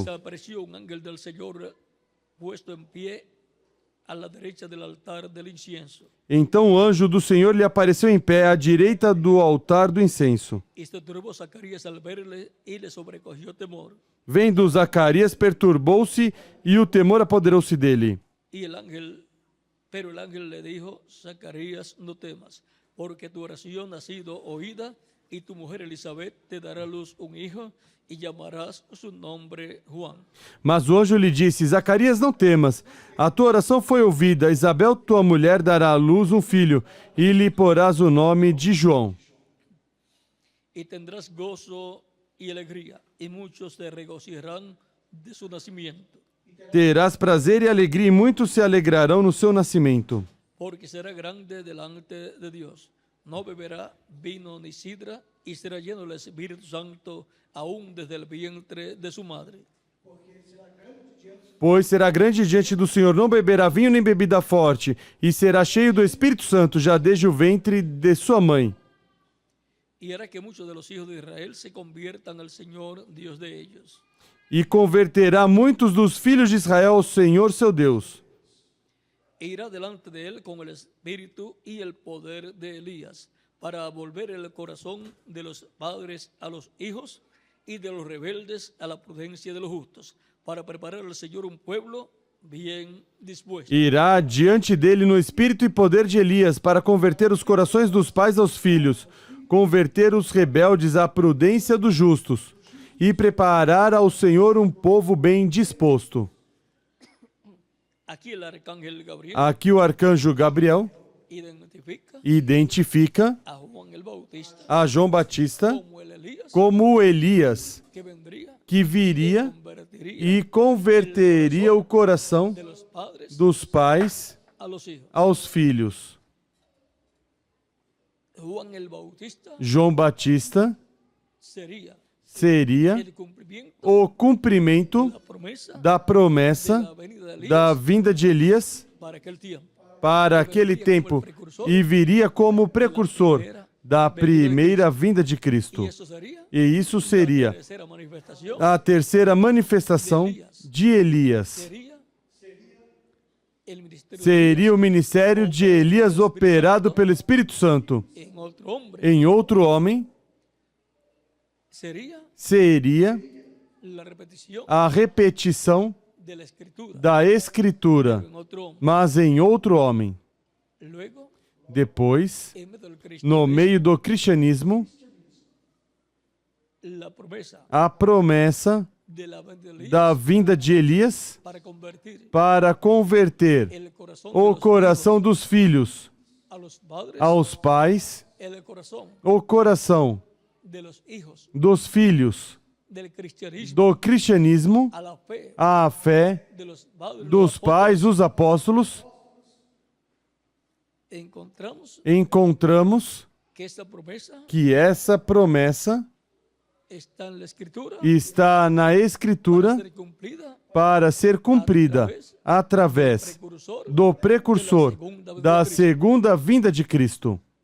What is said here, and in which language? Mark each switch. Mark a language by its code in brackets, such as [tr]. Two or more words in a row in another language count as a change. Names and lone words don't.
[pt] Apareceu um ángel do Senhor puesto em pé à direita do altar do incienso. Então o anjo do Senhor lhe apareceu em pé à direita do altar do incenso. Vendo Zacarias, perturbou-se e o temor apoderou-se dele. [es] Pero el ángel le dijo: Zacarías, no temas, porque tu oración ha sido oída, y tu mujer Elizabeth te dará a luz un hijo y llamarás su nombre Juan. [pt] Mas o anjo lhe disse: Zacarias, não temas. A tua oração foi ouvida. Isabel, tua mulher, dará à luz um filho e lhe porás o nome de João. [es] Y tendrás gozo y alegría, y muchos se regocijarán de su nacimiento, [pt] Terás prazer e alegria, e muitos se alegrarão no seu nascimento. [es] porque será grande delante de Dios. No beberá vino ni sidra, y será lleno del Espíritu Santo aún desde el vientre de su madre. [pt] Pois será grande diante do Senhor, não beberá vinho nem bebida forte, e será cheio do Espírito Santo já desde o ventre de sua mãe. [es] Y hará que muchos de los hijos de Israel se conviertan al Señor, Dios de ellos. [pt] E converterá muitos dos filhos de Israel ao Senhor seu Deus. [es] E irá delante de él con el espíritu y el poder de Elías, para volver el corazón de los padres a los hijos y de los rebeldes a la prudencia de los justos, para preparar al Señor un pueblo bien dispuesto. [pt] Irá diante dele no espírito e poder de Elias, para converter os corações dos pais aos filhos, converter os rebeldes à prudência dos justos, e preparar ao Senhor um povo bem disposto. [es] Aquí el arcángel Gabriel [pt] Aqui o arcanjo Gabriel identifica [es] a Juan el Bautista [pt] a João Batista [es] como el Elías [pt] como o Elias, [es] que vendría [pt] que viria [es] convertiría [pt] e converteria o coração [es] de los padres [pt] dos pais [es] a los hijos. [pt] aos filhos. [es] Juan el Bautista [pt] João Batista [es] sería [pt] seria [es] el cumplimiento [pt] o cumprimento da promesa da promessa [es] de la venida de Elías [pt] da vinda de Elias [es] para aquel tiempo. [pt] para aquele tempo e viria como precursor da primeira vinda de [es] Y [pt] Cristo. [es] eso sería [pt] E isso seria [es] la tercera manifestación, [pt] a terceira manifestação de Elias. [es] sería el ministerio [pt] Seria o ministério de Elias operado pelo Espírito Santo [es] en otro hombre, [pt] em outro homem. Seria [es] la repetición [pt] a repetição [es] de la escritura [pt] da Escritura, [es] en otro hombre. [pt] mas em outro homem. [es] Luego, [pt] Depois, [es] en medio del [pt] no [es] cristianismo, [pt] meio do cristianismo, [es] la promesa [pt] a promessa [es] de la venida de Elías [pt] da vinda de Elias para converter [es] el corazón [pt] o coração dos filhos [es] a los padres, [pt] aos pais, [es] el corazón [pt] o coração [es] de los hijos [pt] dos filhos [es] del cristianismo [pt] do cristianismo [es] a la fe [pt] à fé [es] de los padres, [pt] dos [es] los [pt] pais, os apóstolos. Encontramos que essa promessa está na Escritura para ser cumprida através do precursor da segunda vinda de Cristo.